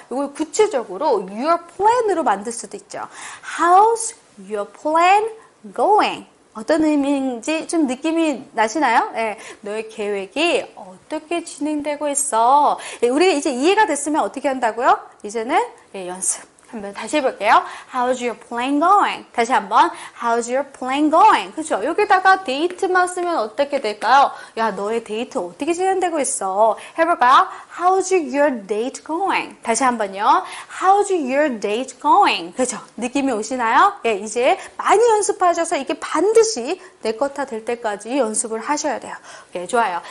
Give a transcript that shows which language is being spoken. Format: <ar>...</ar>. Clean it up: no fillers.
<ko>이걸 구체적으로 your plan으로 만들 수도 있죠.</ko> <en>How's your plan going?</en> <ko>어떤 의미인지 좀 느낌이 나시나요? 네, 너의 계획이 어떻게 진행되고 있어? 네, 우리가 이제 이해가 됐으면 어떻게 한다고요? 이제는 연습. 한번 다시 해볼게요.</ko> <en>How's your plan going?</en> <ko>다시 한번</ko> <en>How's your plan going?</en> <ko>그렇죠? 여기다가 데이트만 쓰면 어떻게 될까요? 야, 너의 데이트 어떻게 진행되고 있어? 해볼까요?</ko> <en>How's your date going?</en> <ko>다시 한번요.</ko> <en>How's your date going?</en> <ko>그렇죠? 느낌이 오시나요? 예, 이제 많이 연습하셔서 이게 반드시 내 것 다 될 때까지 연습을 하셔야 돼요. 예, 좋아요.</ko>